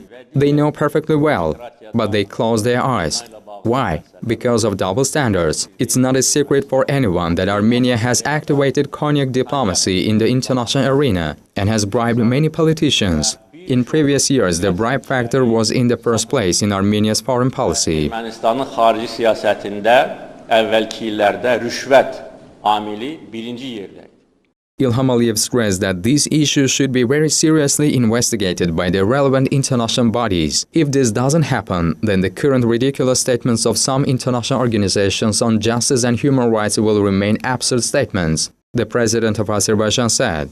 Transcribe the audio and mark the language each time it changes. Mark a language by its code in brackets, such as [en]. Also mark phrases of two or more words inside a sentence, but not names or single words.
[en] They know perfectly well, but they close their eyes. Why? Because of double standards. It's not a secret for anyone that Armenia has activated cognac diplomacy in the international arena and has bribed many politicians. In previous years, the bribe factor was in the first place in Armenia's foreign policy. [az] Ermənistanın xarici siyasətində əvvəlki illərdə rüşvət amili birinci yerdəydi. [en] Ilham Aliyev stressed that these issues should be very seriously investigated by the relevant international bodies. If this doesn't happen, then the current ridiculous statements of some international organizations on justice and human rights will remain absurd statements, the president of Azerbaijan said.